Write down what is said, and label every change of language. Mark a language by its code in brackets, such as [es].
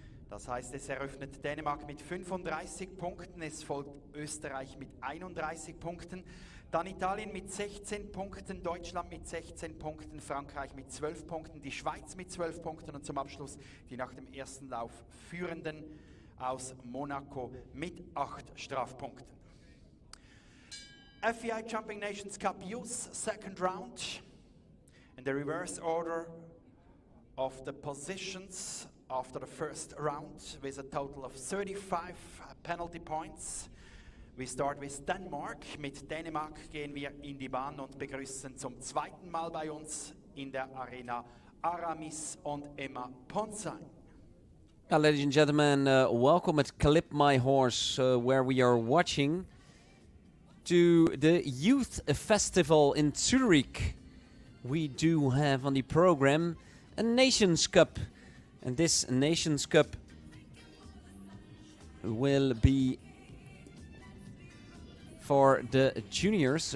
[de] Das heißt, es eröffnet Dänemark mit 35 Punkten, es folgt Österreich mit 31 Punkten, dann Italien mit 16 Punkten, Deutschland mit 16 Punkten, Frankreich mit 12 Punkten, die Schweiz mit 12 Punkten und zum Abschluss die nach dem ersten Lauf Führenden aus Monaco mit 8 Strafpunkten. [en] FEI Jumping Nations Cup Youth second round, in the reverse order of the positions after the first round with a total of 35 penalty points. We start with Denmark. [de] Mit Dänemark gehen wir in die Bahn und begrüßen zum zweiten Mal bei uns in der Arena Aramis und Emma Ponsheim. [en] Ladies and gentlemen, welcome at Clip My Horse, where we are watching to the Youth Festival in Zurich. We do have on the program a Nations Cup, and this Nations Cup will be for the juniors.